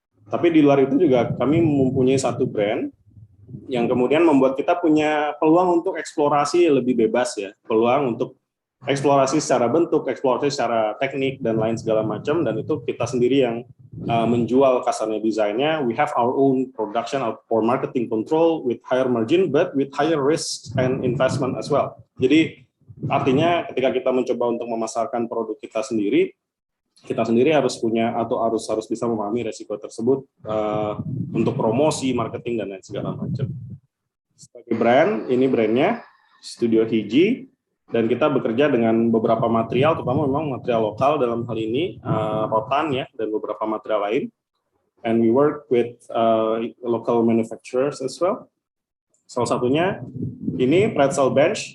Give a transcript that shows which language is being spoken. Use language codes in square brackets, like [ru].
[id] Tapi di luar itu juga kami mempunyai satu brand yang kemudian membuat kita punya peluang untuk eksplorasi lebih bebas ya, peluang untuk eksplorasi secara bentuk, eksplorasi secara teknik dan lain segala macam, dan itu kita sendiri yang menjual kasarnya desainnya. [en] We have our own production or marketing control with higher margin, but with higher risk and investment as well. [id] Jadi artinya ketika kita mencoba untuk memasarkan produk kita sendiri harus punya atau harus bisa memahami resiko tersebut untuk promosi, marketing dan lain segala macam. Sebagai brand, ini brandnya Studio HDII, dan kita bekerja dengan beberapa material, terutama memang material lokal dalam hal ini rotan ya, dan beberapa material lain. [en] And we work with local manufacturers as well. [id] Salah satunya ini pretzel bench.